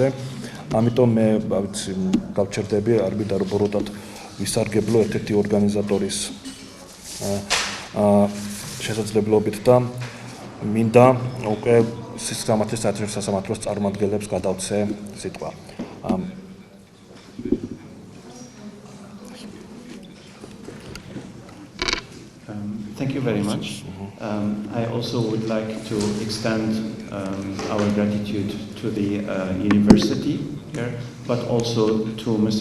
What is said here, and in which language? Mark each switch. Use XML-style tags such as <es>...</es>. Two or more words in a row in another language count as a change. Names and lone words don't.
<ka>ამიტომ მე გავჩერდები, არ მინდა რომ ბოროტად ვისარგებლო ერთ-ერთი ორგანიზატორის შესაძლებლობით და მინდა უკვე სამართლის საერთაშორისო სასამართლოს წარმომადგენლებს გადავცე სიტყვა.</ka> <en>Thank you very much. I also would like to extend our gratitude to the university here, but also to Mr.</en>